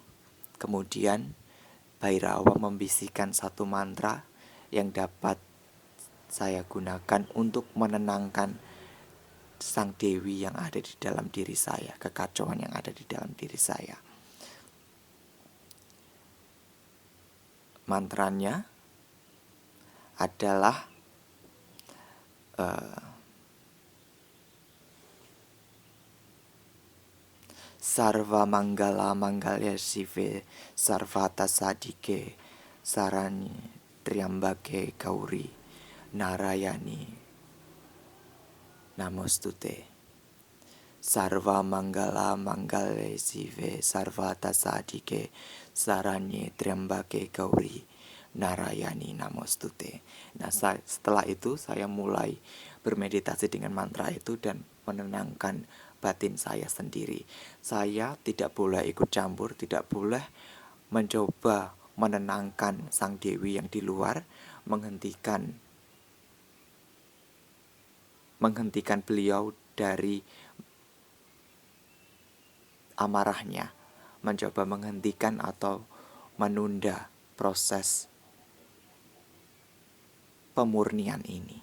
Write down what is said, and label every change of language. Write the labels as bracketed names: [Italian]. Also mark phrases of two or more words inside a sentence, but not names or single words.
[Indonesian] Kemudian Bhairawa membisikkan satu mantra yang dapat saya gunakan untuk menenangkan sang dewi yang ada di dalam diri saya, kekacauan yang ada di dalam diri saya. Mantranya adalah [Sanskrit] सर्व मङ्गल मङ्गल्य शिवे सर्वत साधिके शरणि त्र्यम्बके गौरि नारायणि नमोस्तुते. सर्व मङ्गल मङ्गल्य शिवे सर्वत साधिके शरणि त्र्यम्बके गौरि नारायणि नमोस्तुते. [Indonesian] Nah, setelah itu saya mulai bermeditasi dengan mantra itu dan menenangkan batin saya sendiri. Saya tidak boleh ikut campur, tidak boleh mencoba menenangkan sang dewi yang di luar, menghentikan beliau dari amarahnya, mencoba menghentikan atau menunda proses pemurnian ini.